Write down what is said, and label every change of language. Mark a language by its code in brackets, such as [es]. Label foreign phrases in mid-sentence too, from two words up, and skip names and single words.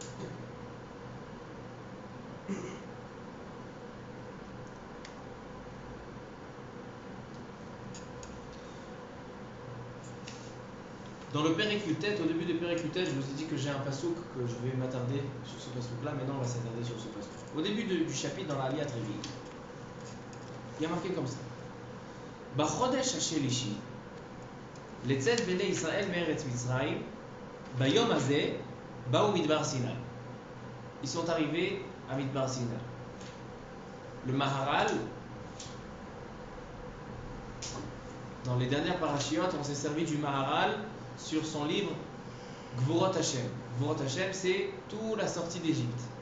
[fr] Dans le [he] פרק י״ט, [fr] au début du [he] פרק י״ט, [fr] je vous ai dit que j'ai un pasouk, que je vais m'attarder sur ce pasouk-là, maintenant on va s'attarder sur ce pasouk. Au début du chapitre, dans la [he] עליית רביעי, [fr] il y a marqué comme ça. [he] בחודש השלישי, לצאת בני ישראל מארץ מצרים, ביום הזה, באו מדבר סיני. [fr] Ils sont arrivés à Midbar Sinai. Le Maharal, dans les dernières parachiotes, on s'est servi du Maharal sur son livre Gvurot Hashem. Gvurot Hashem, c'est toute la sortie d'Égypte.